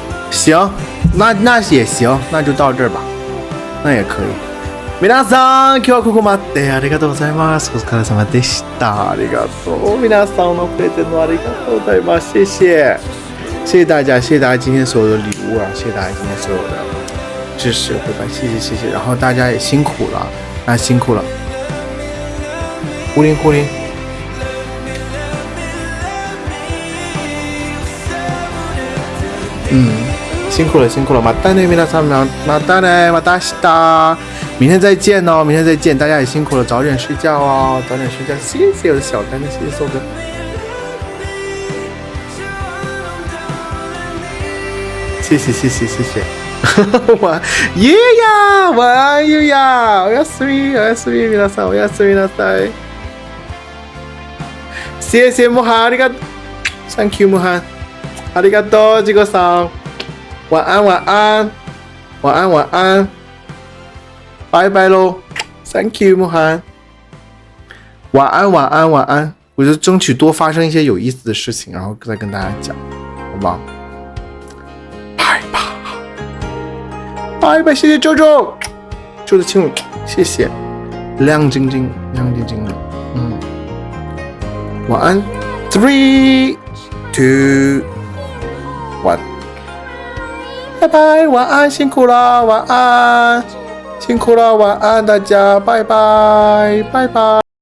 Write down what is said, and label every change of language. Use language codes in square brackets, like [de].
[zh] 行，那也行，那就到这儿吧，那也可以。 [ja] 皆さん、今日はここまでありがとうございます。お疲れ様でした。ありがとう。皆さんのプレゼントありがとうございます。 [zh] 谢谢大家，谢谢大家今天所有的礼物啊，谢谢大家今天所有的支持，对吧？谢谢。然后大家也辛苦了，辛苦了。呼铃。辛苦了， [ja] またね皆さん、またね、また明日。 [zh] 明天再见哦，大家也辛苦了，早点睡觉哦，谢谢我的小丹，谢谢瘦哥，谢谢，晚爷呀，晚安爷呀， [ja] おやすみ皆さん、おやすみなさい。 [zh] 谢谢木涵， [ja] ありがとう， [en] Thank you [zh] 木涵， [ja] ありがとうジゴさん， [zh] 晚安。拜拜喽 ， [en] Thank you [zh] 木涵，晚安，我就争取多发生一些有意思的事情，然后再跟大家讲，好不好？拜拜，谢谢周的亲吻，谢谢，亮晶晶的，晚安 ，3、2、1，拜拜，晚安，辛苦了，晚安。辛苦了，晚安大家，拜拜。